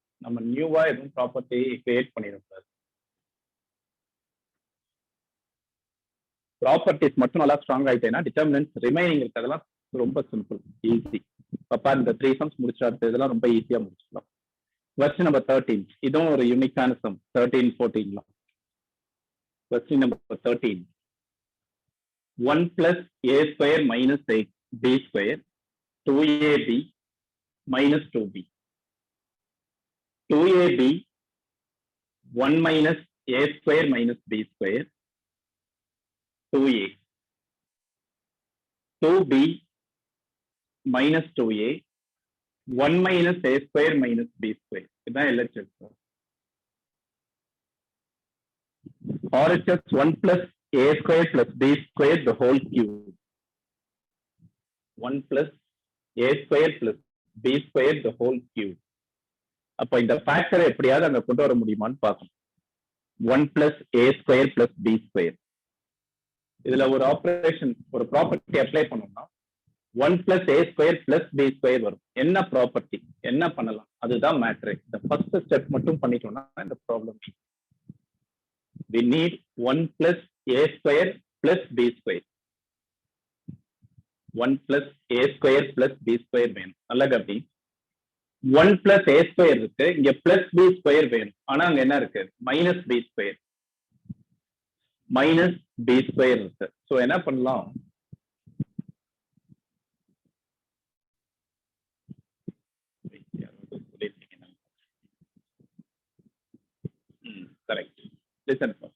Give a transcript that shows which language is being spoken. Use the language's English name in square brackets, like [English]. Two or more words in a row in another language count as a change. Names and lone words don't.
[Tamil] நம்ம நியூவா எதுவும் [English] property create [Tamil] பண்ணிடக்கூடாது. ப்ராப்பர்ட்டிஸ் மட்டும் நல்லா ஸ்ட்ராங் ஆயிட்டேன்னா [English] determinants remaining [Tamil] இருக்கிறதெல்லாம் ரொம்ப [English] simple, easy. [Tamil] அப்பா இந்த 3 சம்ஸ் முடிச்சா இதெல்லாம் ரொம்ப ஈஸியா முடிச்சிடலாம். [English] question number 13, [Tamil] இதுவும் ஒரு யூனிக்கான சம். 13 14 [English] question number 13. 1 plus a square minus b square 2ab minus 2b. 2ab 1 minus a square minus b square 2a. 2b minus 2a 1 minus a square minus b square. இதான் LHS. RHS 1 plus a square plus b square the whole cube. 1 plus a square plus b square the whole cube. [Tamil] அப்ப இந்த ஃபேக்டரை எப்படியாவது அங்க கொண்டு வர முடியுமான்னு பார்க்கணும். [English] 1 plus a square plus b square. [Tamil] இதுல ஒரு ஆபரேஷன், ஒரு [English] property apply [Tamil] பண்ணோம்னா [English] 1 plus a square plus b square [Tamil] வரும். என்ன ப்ராப்பர்ட்டி, என்ன பண்ணலாம், அதுதான் மேட்ரு. இந்த [English] first step [Tamil] மட்டும் பண்ணிட்டோம்னா இந்த ப்ராப்ளம். [English] we need 1 plus a square plus b square. 1 plus a square plus b square [Tamil] வேணும். நல்லா கவனி. [English] 1 plus a square [Tamil] இருக்கு, இங்க [English] plus b square [Tamil] வேணும். ஆனா அங்க என்ன இருக்கு? [English] minus b square. minus b square இருக்கு. சோ [Tamil] என்ன பண்ணலாம்? [English] Correct. Listen.